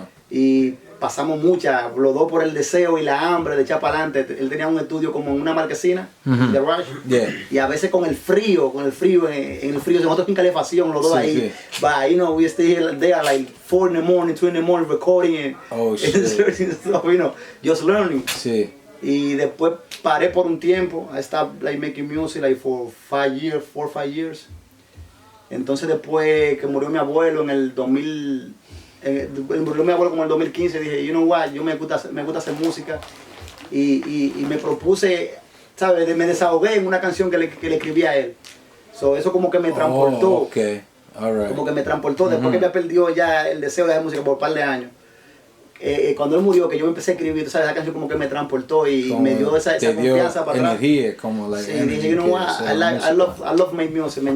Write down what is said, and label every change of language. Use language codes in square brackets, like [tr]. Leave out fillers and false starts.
[es] Y pasamos muchas, los dos por el deseo y la hambre de echar para adelante. Él tenía un estudio como en una marquesina de Rush. [en] Yeah. [es] Y a veces con el frío, en el frío, nosotros sin calefacción, los dos ahí. Sí. [en] But, you know, we stay there like 4 in the morning, 2 in the morning, recording and, Shit. and stuff, you know, just learning. [es] Sí. Y después paré por un tiempo. [en] I stopped like making music like for 4 or 5 years. [es] Entonces después que murió mi abuelo en el 2000, murió mi abuelo como en el 2015, dije, [en] you know what, [es] yo me gusta hacer música y me propuse, ¿sabes? Me desahogué en una canción que le escribí a él. So, eso como que me transportó. [en] Okay. All right. [es] Como que me transportó después que me perdió ya el deseo de hacer música por un par de años. Cuando él murió, que yo empecé a escribir, ¿sabes? Esa canción como que me transportó y me dio esa confianza para atrás. Energía, como like sí, dije, [en] you know what, I love my music, man.